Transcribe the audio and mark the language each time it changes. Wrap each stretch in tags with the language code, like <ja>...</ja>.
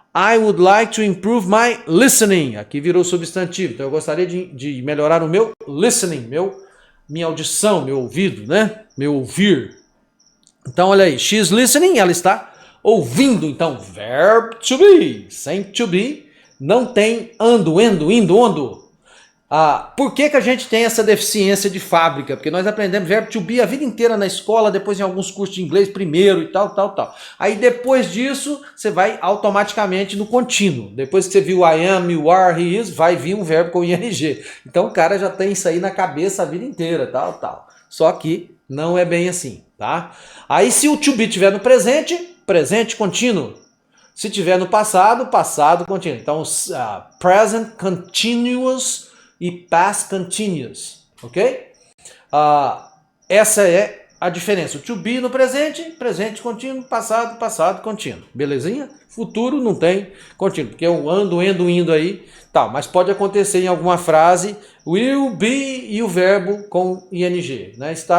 <en>I would like to improve my listening.</en> <pt>Aqui virou substantivo. Então eu gostaria de melhorar o meu listening, minha audição, meu ouvido, né? Meu ouvir. Então olha aí,</pt> <en>she's listening,</en> <pt>ela está ouvindo. Então, verb to be. Sem to be, não tem ando, indo, ondo. Por que a gente tem essa deficiência de fábrica? Porque nós aprendemos verbo to be a vida inteira na escola, depois em alguns cursos de inglês primeiro e tal. Aí depois disso, você vai automaticamente no contínuo. Depois que você viu</pt> <en>I am, you are, he is,</en> <pt>vai vir um verbo com ing. Então o cara já tem isso aí na cabeça a vida inteira, tal. Só que não é bem assim, tá? Aí se o to be estiver no presente, presente contínuo. Se estiver no passado, passado contínuo. Então present continuous e past continuous, ok? Essa é a diferença. O to be no presente, presente contínuo, passado, passado contínuo. Belezinha? Futuro não tem contínuo, porque eu ando, indo aí, tal. Mas pode acontecer em alguma frase, will be e o verbo com ing, né?</pt>